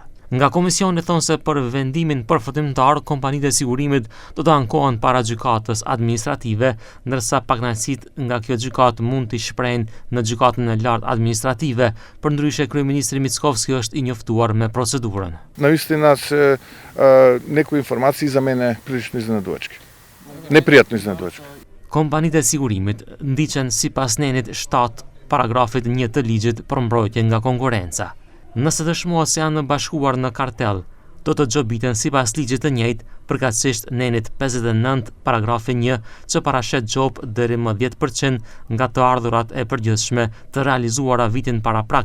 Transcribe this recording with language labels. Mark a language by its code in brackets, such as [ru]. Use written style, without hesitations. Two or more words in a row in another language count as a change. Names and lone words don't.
[sq] Nga komisioni thonë se për vendimin përfundimtar, kompanitë e sigurimit do të ankohen para gjykatës administrative, ndërsa pagënaqësitë nga kjo gjykatë mund të shprehin në gjykatën e lartë administrative. Përndryshe, kryeministri Mickovski është i njoftuar me procedurën. [mk] Наистина се некои информации за мене прилично изненадувачки. Неприятно изненадувачки. [sq] Kompanitë e sigurimit ndiqen sipas nenit 7 paragrafit 1 të ligjit për mbrojtje nga konkurenca. Nëse dëshmohet se janë bashkuar në kartel, do të gjobiten sipas ligjit të njëjtë, përkatësisht nenit 59 paragrafi 1 që parashet gjob deri më 10% nga të ardhurat e përgjithshme të realizuara vitin paraprak.